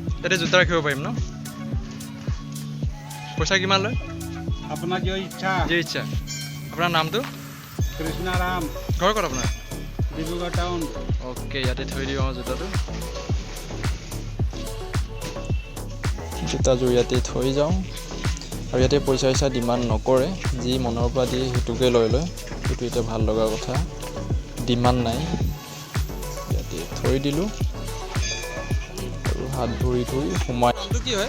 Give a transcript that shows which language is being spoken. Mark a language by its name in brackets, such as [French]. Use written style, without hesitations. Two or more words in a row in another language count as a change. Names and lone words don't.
[Assamese] ইয়াতে জোতা ৰাখিব পাৰিম ন? পইচা কিমান লয়? [Hindi] अपना जो इच्छा [Assamese] যি ইচ্ছা। আপোনাৰ নামটো? [Hindi] कृष्णा राम [Assamese] ঘৰ ক'ত আপোনাৰ? [Hindi] डिब्रूगढ़ टाउन [Assamese] অ'কে, ইয়াতে থৈ দিওঁ জোতাটো। জোতাযোৰ ইয়াতে থৈ যাওঁ আৰু ইয়াতে পইচা চইচা ডিমাণ্ড নকৰে, যি মনৰ পৰা দিয়ে সেইটোকে লৈ লয়। সেইটো এতিয়া ভাল লগা কথা, ডিমাণ্ড নাই। ইয়াতে থৈ দিলোঁ আৰু হাত ভৰি ধুই সোমাই। নামটো কি হয়?